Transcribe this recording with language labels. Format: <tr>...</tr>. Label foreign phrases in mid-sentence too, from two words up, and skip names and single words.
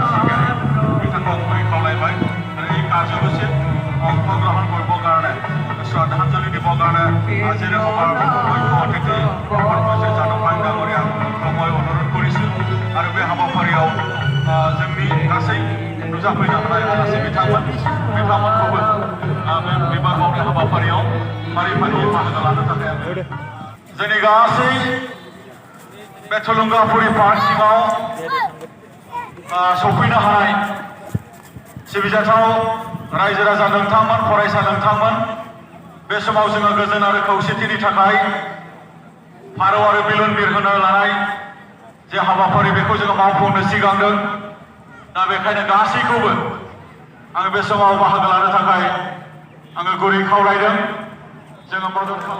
<brx>बिथांखौ गुरै खावलायबाय आरो</brx> <as>এই কার্যসূচীত অংশগ্রহণ কৰিবৰ কাৰণে শ্ৰদ্ধাঞ্জলি দিবৰ কাৰণে আজি সভাৰ মুখ্য অতিথি পদ্মশ্ৰী জানুভাই ডাঙৰীয়াক মই অনুৰোধ কৰিছোঁ আৰু</as> <brx>बे हाबाफारियाव जोंनि गासै नुजाफैनो हानाय आलासि बिथांमोनखौबो बे बिबार बावनाय हाबाफारियाव फारि फारि बाहागो लानो थाखाय जोंनि गासै बे थुलुंगाफुरि पार्क सिङाव सफैनो हानाय सिबिजाथाव रायजो राजा नोंथांमोन फरायसा नोंथांमोन बे समाव जोङो गोजोन आरो खौसेथिनि थाखाय फारौ आरो बेलुन बिरहोनो लानाय जे हाबाफारि बेखौ जोङो मावफुंनो सिगांदों दा बेखायनो गासैखौबो आङो बे समाव बाहागो लानो थाखाय आङो गुरै खावलायदों जोङो मदद</brx>